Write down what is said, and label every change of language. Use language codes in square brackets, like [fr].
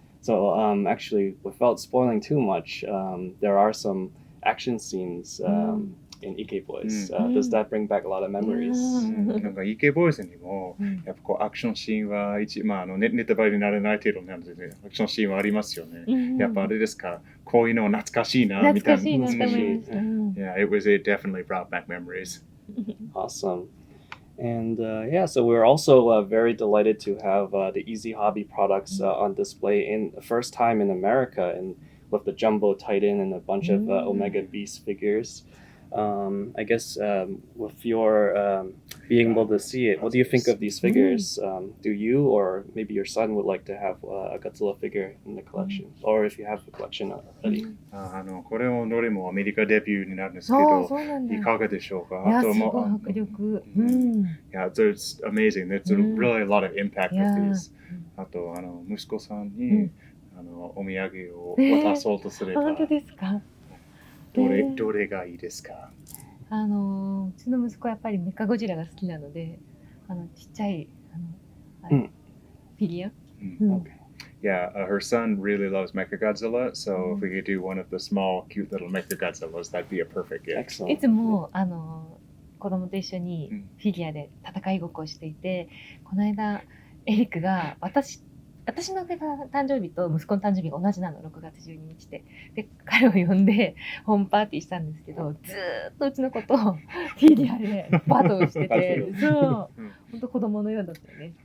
[en] So actually, without spoiling too much, there are some action scenes in Iké Boys. Does that bring back a lot of memories? [ja] なんか Iké Boys にもやっぱこうアクションシーンはネタバレにならない程度なんでね、アクションシーンはありますよね。やっぱあれですか、こういうの懐かしいなみたいな。懐かしいなと思いました。 [en] Yeah, it definitely brought back memories. Awesome. And so we're also very delighted to have the Easy Hobby products on display in the first time in America, and with the Jumbo Titan and a bunch of Omega Beast figures. I guess with your being able to see it, what do you think of these figures? Do you or maybe your son would like to have a Godzilla figure in the collection? Or if you have the collection already? [ja] これもどれもアメリカデビューになるんですけど、いかがでしょうか？あとも迫力。 [en] Yeah, it's amazing. There's really a lot of impact with these. [ja] あと息子さんにお土産を渡そうとすれば。本当ですか？どれがいいですか？うちの息子はやっぱりメカゴジラが好きなので、ちっちゃいフィギュア。 [en] Yeah, her son really loves Mechagodzilla, so if we could do one of the small, cute little Mechagodzillas, that'd be a perfect gift. [ja] いつも子供と一緒にフィギュアで戦いごっこをしていて、この間エリックが私の誕生日と息子の誕生日が同じなの、6月12日で。で、彼を呼んでホームパーティーしたんですけど、ずーっとうちの子とフィギュアでバトルしてて、そう、本当子供のようだったよね。